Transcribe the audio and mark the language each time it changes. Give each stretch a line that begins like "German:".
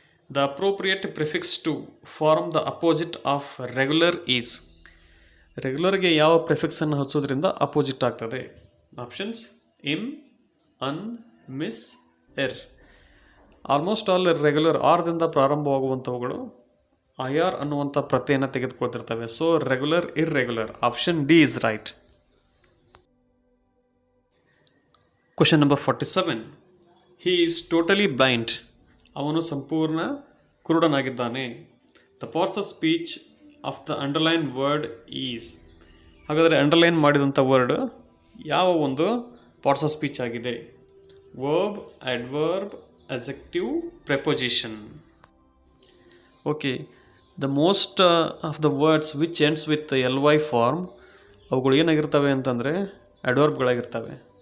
English: The appropriate prefix to form the opposite of regular is.
Kannada: ರೆಗ್ಯುಲರ್ಗೆ ಯಾವ ಪ್ರಿಫಿಕ್ಸನ್ನು ಹಚ್ಚೋದ್ರಿಂದ opposite ಆಗ್ತದೆ?
English: Options: im, un, mis, ir.
Kannada: Almost all regular ಆರ್ದಿಂದ ಪ್ರಾರಂಭವಾಗುವಂಥವುಗಳು IR ಅನ್ನುವಂಥ ಪ್ರತ್ಯಯನ ತೆಗೆದುಕೊಳ್ತಿರ್ತವೆ.
English: So regular, irregular. Option D is right. Question number 47. He is totally blind.
Kannada: ಅವನು ಸಂಪೂರ್ಣ ಕುರುಡನಾಗಿದ್ದಾನೆ.
English: The parts of speech of the underlined word is.
Kannada: ಹಾಗಾದರೆ underline ಮಾಡಿದಂಥ word ಯಾವ ಒಂದು parts of speech ಆಗಿದೆ?
English: Verb, adverb, adjective, preposition. Okay, the most of the words which ends with LY form
Kannada: ಅವುಗಳು ಏನಾಗಿರ್ತವೆ ಅಂತಂದರೆ ಅಡ್ವರ್ಬ್ಗಳಾಗಿರ್ತವೆ.